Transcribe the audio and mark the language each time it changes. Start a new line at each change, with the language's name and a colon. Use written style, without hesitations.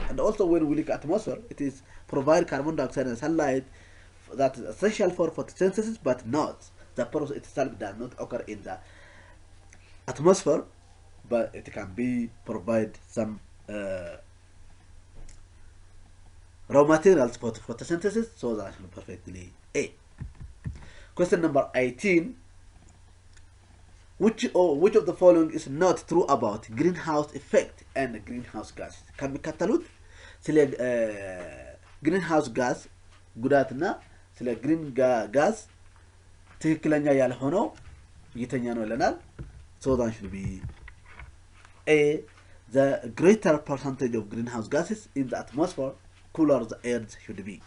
English: And also when we look at atmosphere, it is provide carbon dioxide and sunlight that is essential for photosynthesis, but not the process itself does not occur in the atmosphere, but it can be provide some raw materials for photosynthesis, so that's perfectly A. Question number 18. Which of the following is not true about greenhouse effect and greenhouse gas?
Amharic: ከሚከተሉት ስለ greenhouse gas ጉዳትና ስለ green gas ትክክለኛ ያልሆነው የተኛ ነው ለናል?
English: So that should be A, the greater percentage of greenhouse gases in the atmosphere cooler the earth should be.